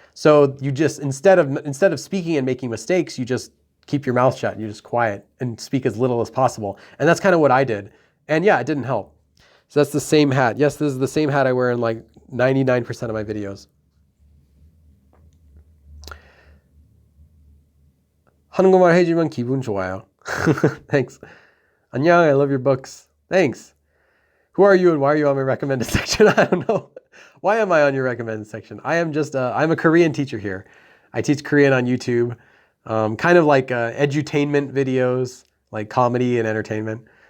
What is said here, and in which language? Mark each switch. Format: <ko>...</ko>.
<en>So you just, instead of speaking and making mistakes, you just keep your mouth shut and you just quiet and speak as little as possible. And that's kind of what I did. And yeah, it didn't help. So that's the same hat. Yes, this is the same hat I wear in like 99% of my videos.</en> <ko>한국말 해주면 기분 좋아요.</ko> <en>Thanks. 안녕, I love your books. Thanks. Who are you and why are you on my recommended section? I don't know. Why am I on your recommended section? I'm a Korean teacher here. I teach Korean on YouTube. Kind of like edutainment videos, like comedy and entertainment.</en>